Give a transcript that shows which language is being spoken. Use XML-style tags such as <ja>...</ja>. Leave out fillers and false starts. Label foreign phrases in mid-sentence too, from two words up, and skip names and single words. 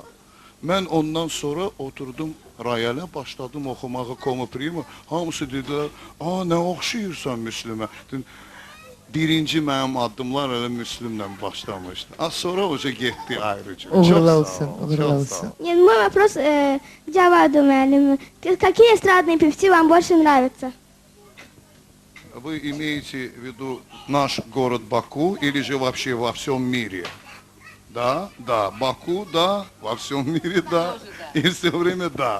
<az>Mən ondan sonra oturdum royalə, başladım oxumağa Come Prima. Hamısı dedilər, nə oxşayırsan Müslümə? Birinci mənim addımlar elə Müslümlə başlamışdı. Az sonra oca getdi ayrıca. Uğurlu olsun, uğurlu olsun.</az> <ru>Мой вопрос Джаваду müəllim. Какие эстрадные певцы вам больше нравятся? Вы имеете в виду наш город Баку или же вообще во всем мире? Да, да, Баку, да, во всем мире, да, и все время да.</ru>